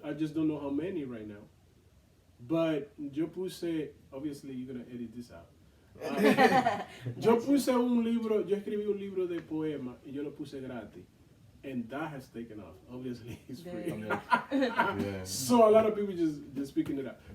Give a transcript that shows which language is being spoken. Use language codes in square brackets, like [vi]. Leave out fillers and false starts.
[en] I just don't know how many right now. But [es] yo puse, [en] obviously you're gonna edit this out. [es] Yo escribí un libro de poemas y yo lo puse gratis. [en] And that has taken off. Obviously, it's free. Yeah. So a lot of people just picking it up.